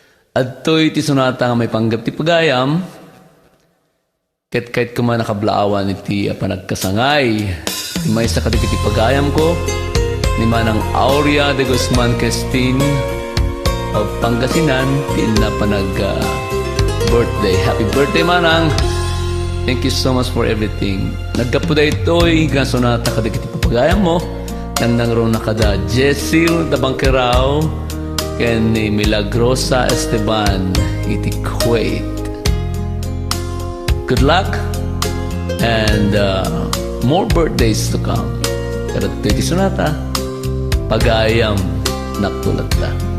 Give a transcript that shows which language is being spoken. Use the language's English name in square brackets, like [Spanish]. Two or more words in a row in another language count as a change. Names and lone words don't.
[Iloko] Adtoy ti sonata nga may panggap ti pagayam, ket kayat ko man nakablaawan iti a panagkasangay. Ti maysa kadagiti pagayam ko, ni Manang Aurea de Guzman Crestin of Pangasinan, ti inna panag, ah, birthday. [English] Happy birthday, Manang! Thank you so much for everything. [Iloko] Naggapu daytoy nga sonata kadagiti papagayam mo. Nang nangruna kada Jessil Dabangkerao, ken ni Milagrosa Esteban iti Kuwait. [English] Good luck and, uh, more birthdays to come. [Iloko] Kadagitoy ti sonata, pagayam, naktulad ta.